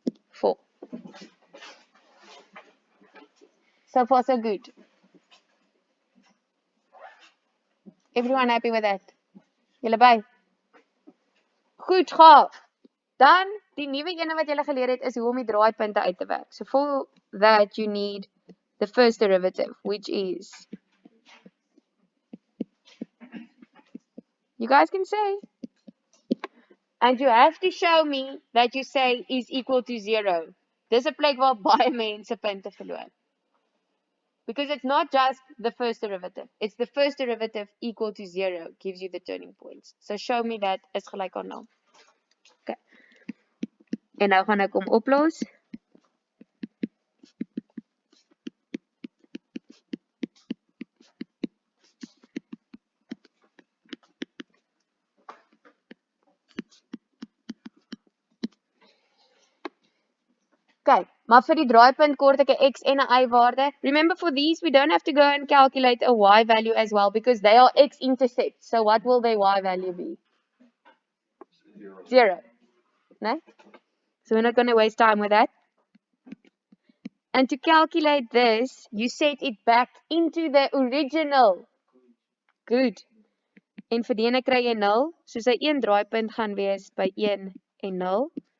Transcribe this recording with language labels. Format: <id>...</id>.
<en>4. So far, so good. Everyone happy with that?</en> <af>Julle by? Goed, gaaf. Dan, die nuwe ene wat julle geleer het is hoe om die draaipunte uit te werk.</af> <en>So for that you need the first derivative, which is, you guys can say, and you have to show me that you say is equal to 0.</en> <af>Dis 'n plek waar baie mense punte verloor.</af> <en>Because it's not just the first derivative. It's the first derivative equal to 0 gives you the turning points. So show me that</en> <af>is gelyk aan 0. Okay. En nou gaan ek hom oplos. Okay, maar vir die draaipunt kort ek 'n x en 'n y waarde.</af> <en>Remember for these we don't have to go and calculate a y value as well because they are x-intercepts. So what will their y value be? 0. No? So we're not going to waste time with that. And to calculate this, you set it back into the original. Good.</en> <af>En vir die ene kry jy 0, so sy een draaipunt gaan wees by 1 en 0.</af>